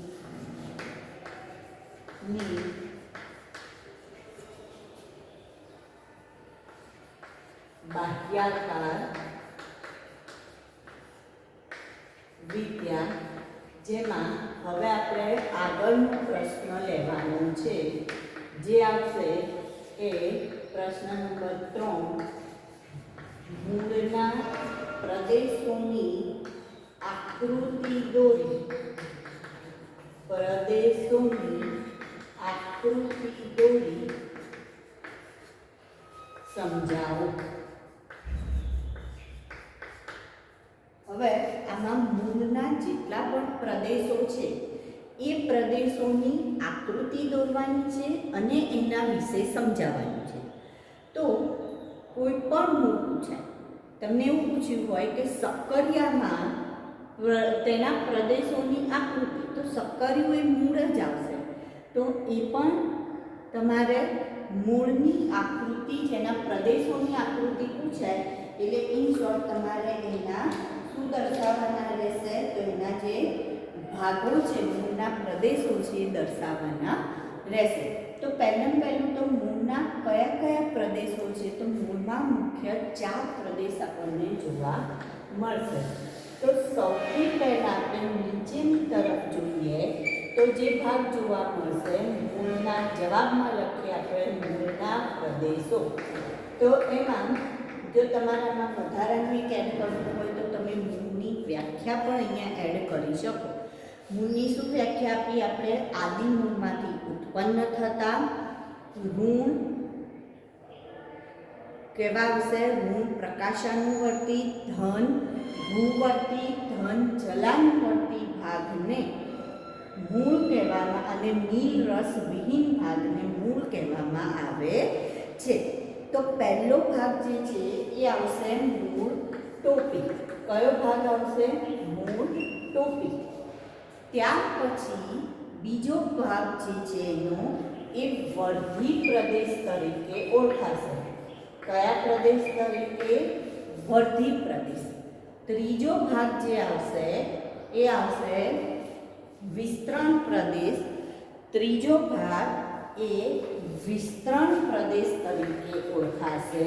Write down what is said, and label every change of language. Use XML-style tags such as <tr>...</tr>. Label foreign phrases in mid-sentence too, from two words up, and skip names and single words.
<gu>બાહ્યાકાર વિદ્યા જેમા હવે આપણે આગળનો પ્રશ્ન લેવાનો છે જે આવશે એ પ્રશ્ન નંબર 3 મૂળના પ્રદેશોની આકૃતિ દોરી પ્રદેશોની આકૃતિ દોરી સમજાવો। હવે આમાં મૂળના જેટલા પણ પ્રદેશો છે એ પ્રદેશોની આકૃતિ દોરવાની છે અને એના વિશે સમજાવવાનું છે। તો કોઈ પણ મૂળ પૂછાય, તમને એવું પૂછ્યું હોય કે સક્કરિયામાં તેના પ્રદેશોની આકૃતિ, તો સક્કરિયું એ મૂળ જ આવશે। તો એ પણ તમારે મૂળની આકૃતિ જેના પ્રદેશોની આકૃતિ પૂછાય એટલે</gu> <en>in short</en> <gu>તમારે એના શું દર્શાવવાના રહેશે તો એના જે ભાગો છે મૂળના પ્રદેશો છે એ દર્શાવવાના રહેશે। તો પહેલું તો મૂળના કયા કયા પ્રદેશો છે તો મૂળમાં મુખ્ય 4 પ્રદેશ આપણને જોવા મળશે। તો સૌથી પહેલા આપણે નીચેની તરફ જોઈએ તો જે ભાગ જોવા મળશે મૂળના જવાબમાં લખીએ આપણે મૂળના પ્રદેશો। તો એમાં જો તમારામાં વધારાનું એક એડ કરવું હોય તો તમે મૂળની વ્યાખ્યા પણ અહીંયા એડ કરી શકો। મૂળની શું વ્યાખ્યા આપી આપણે? આદિ મૂળમાંથી ઉત્પન્ન થતા ઋણ કેવા આવશે? ઋણ પ્રકાશાનુવર્તી ધન ભૂવર્તી ધન જલાનુવર્તી ભાગને મૂળ કહેવામાં અને નીલ રસ વિહીન ભાગને મૂળ કહેવામાં આવે છે। તો પહેલો ભાગ જે છે એ આવશે મૂળ ટોપી। કયો ભાગ આવશે? મૂળ ટોપી। ત્યાર પછી બીજો ભાગ જે છે એનો એ વર્ધી પ્રદેશ તરીકે ઓળખાશે। કયા પ્રદેશ તરીકે? વર્ધી પ્રદેશ। ત્રીજો ભાગ જે આવશે એ આવશે વિસ્તરણ પ્રદેશ। ત્રીજો ભાગ એ વિસ્તરણ પ્રદેશ તરીકે ઓળખાશે।</gu>